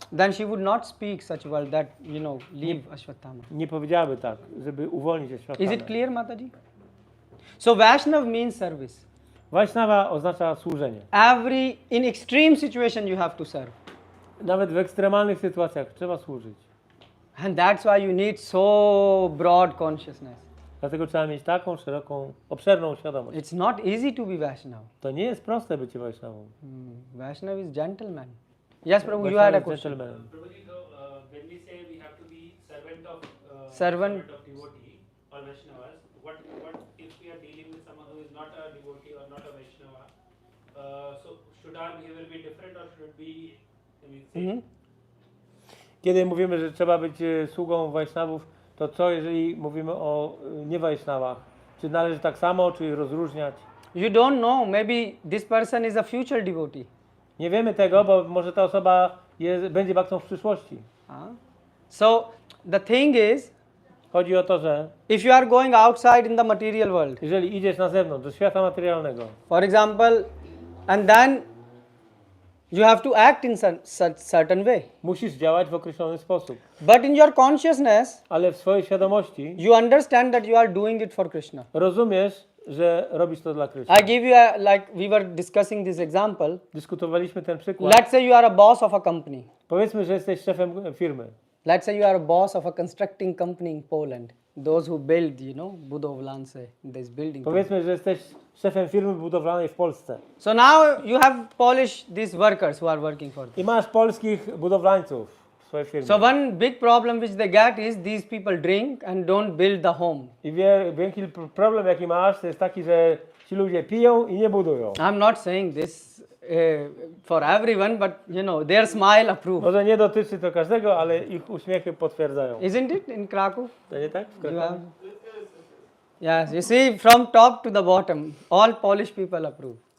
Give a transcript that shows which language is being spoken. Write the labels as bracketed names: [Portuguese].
[English] then she would not speak such well that leave Ashwatthama. [Polish] Nie powiedziałaby tak, żeby uwolnić Ashwatthama. [English] Is it clear, Mataji? So Vaishnav means service. [Polish] Vaishnava oznacza służenie. [English] In extreme situation you have to serve. [Polish] Nawet w ekstremalnych sytuacjach trzeba służyć. [English] And that's why you need so broad consciousness. [Polish] Dlatego trzeba mieć taką szeroką, obszerną świadomość. [English] It's not easy to be Vaishnav. [Polish] To nie jest proste bycie Vaishnavą. [English] Vaishnav is gentleman. Yes, Prabhu, you had a question. When we say we have to be servant of devotee or Vaishnavas, what if we are dealing with someone who is not a devotee or not a Vaishnava? So should our behavior be different or should it be [Polish] Kiedy mówimy, że trzeba być sługą Vaishnavów, to co jeżeli mówimy o nie-Vaishnavach? Czy należy tak samo, czy rozróżniać? [English] You don't know, maybe this person is a future devotee. [Polish] Nie wiemy tego, bo może ta osoba będzie baktą w przyszłości. [English] So the thing is, [Polish] chodzi o to, że [English] if you are going outside in the material world, [Polish] jeżeli idziesz na zewnątrz, do świata materialnego, [English] for example, and then you have to act in certain way. [Polish] Musisz działać w określony sposób. [English] But in your consciousness, [Polish] ale w swojej świadomości, [English] you understand that you are doing it for Krishna. [Polish] Rozumiesz, że robisz to dla Krishna. [English] I give you like we were discussing this example. [Polish] Dyskutowaliśmy ten przykład. [English] Let's say you are a boss of a company. [Polish] Powiedzmy, że jesteś szefem firmy. [English] Let's say you are a boss of a constructing company in Poland. Those who build, budowlance, this building. [Polish] Powiedzmy, że jesteś szefem firmy budowlanej w Polsce. [English] So now you have Polish these workers who are working for you. [Polish] I masz polskich budowlańców w swojej firmie. [English] So one big problem which they get is these people drink and don't build the home. [Polish] I wielki problem jaki masz, to jest taki, że ci ludzie piją i nie budują. [English] I'm not saying this for everyone, but their smile approve. [Polish] Może nie dotyczy to każdego, ale ich uśmiechy potwierdzają. [English] Isn't it in Kraków? [Polish] To nie tak? W Krakowie? [English] Yes, you see from top to the bottom, all Polish people approve.